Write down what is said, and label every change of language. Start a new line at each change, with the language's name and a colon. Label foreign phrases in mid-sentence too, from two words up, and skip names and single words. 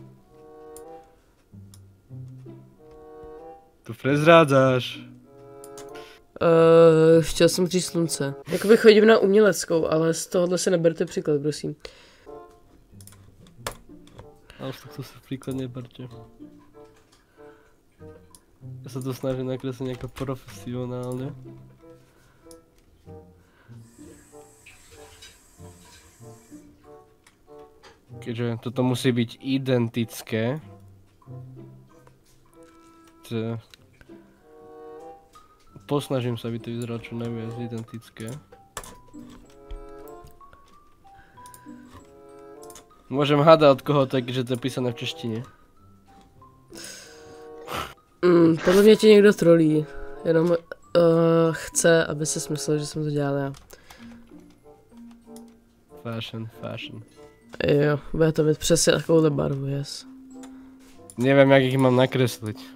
Slovak: Tu prezrádzáš.
Czech: Chtěl jsem říct slunce. Jakoby chodím na uměleckou, ale z tohohle se neberte příklad, prosím. Ale z tohto se příklad neberte.
Slovak: Ja sa to snažím nakresliť nejako profesionálne. Keďže toto musí byť identické. Posnažím sa, aby to vyzeralo čo najviac identické. Môžem hádať od koho to je, keďže to je písané v češtine.
Czech: Podle mě tě někdo trolí, jenom chce, aby si myslel, že jsem to dělal já.
English: Fashion.
Czech: Jo, bude to mít přesně takovouhle barvu, yes. Nevím, jak ich mám nakreslit.